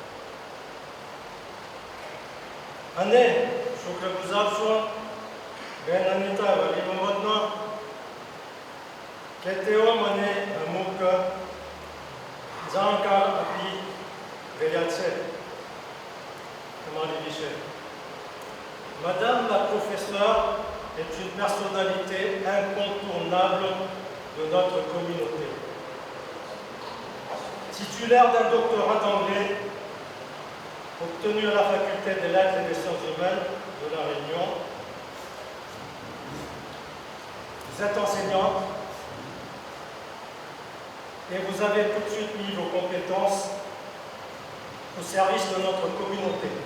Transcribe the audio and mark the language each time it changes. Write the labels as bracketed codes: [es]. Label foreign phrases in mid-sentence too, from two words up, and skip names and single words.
[gu] અને શુક્રગુજાર છો બેન અનિતા વલી મોહમ્મદનો કે તેઓ મને અમુક જાણકાર આપી ગયા છે તમારી વિશે. [fr] Madame la professeure est une personnalité incontournable de notre communauté. Titulaire d'un doctorat d'anglais obtenu à la faculté des lettres et des sciences humaines de La Réunion, vous êtes enseignante et vous avez tout de suite mis vos compétences au service de notre communauté.